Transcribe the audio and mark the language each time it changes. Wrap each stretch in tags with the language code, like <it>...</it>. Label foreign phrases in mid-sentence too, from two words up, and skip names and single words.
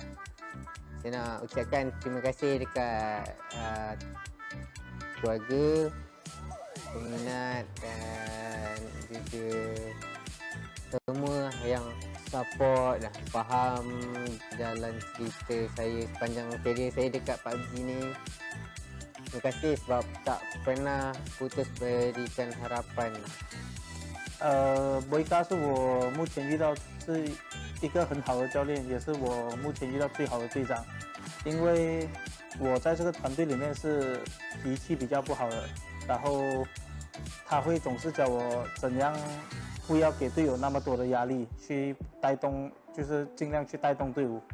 <ms>Saya nak ucapkan terima kasih dekat keluarga, peminat dan juga semua yang support dan faham jalan cerita saya sepanjang kerjaya saya dekat PUBG ni. Terima kasih sebab tak pernah putus berikan harapan.</ms> <zh>维嘎是我目前遇到是一个很好的教练，也是我目前遇到最好的队长。因为我在这个团队里面是脾气比较不好的，然后他会总是教我怎样不要给队友那么多的压力，去带动，就是尽量去带动队伍。</zh>